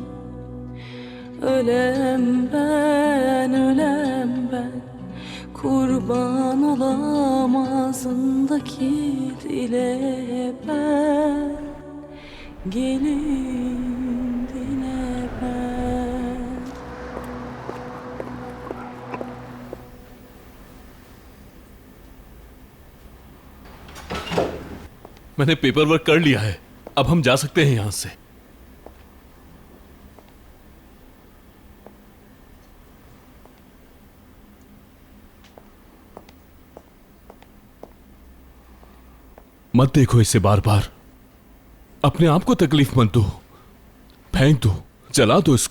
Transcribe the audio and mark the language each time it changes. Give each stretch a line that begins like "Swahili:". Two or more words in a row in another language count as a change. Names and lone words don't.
Turkish: Ölem ben, ölem ben, kurban olam ağzındaki dile ben, gelin dile ben.
Hindi: मैंने
English: paper work
Hindi: कर लिया है, अब हम जा सकते हैं यहां से। मत देखो इसे बार बार, अपने आप को तकलीफ मत दो, फेंक दो, जला दो इसको।